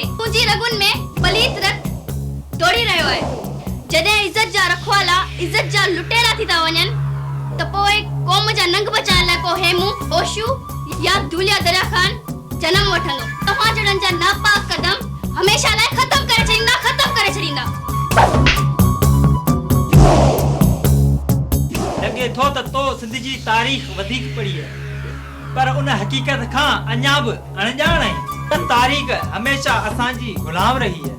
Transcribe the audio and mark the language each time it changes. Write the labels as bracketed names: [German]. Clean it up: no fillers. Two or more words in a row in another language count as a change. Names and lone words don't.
[Sindhi] तुझी रगुन में पलीत रत दौड़ी रहियो आहे। जडे इज्जत जा रखवाला इज्जत जा लुटेरा थी ता वञन त पोइ कौम जा नंग बचाइण लाइ को हेमू ओशू या धुलिया दरिया खान जन्म वठंदो। तव्हां जड़न जा नापाक कदम हमेशा लाइ खत्म करे छड़ींदा। लगे थो त तो सिंध जी तारीख़ वधीक पढ़ी है, पर उन हकीकत खां अञा बि अणॼाण है त तारीख़ हमेशा असांजी गुलाम रही है।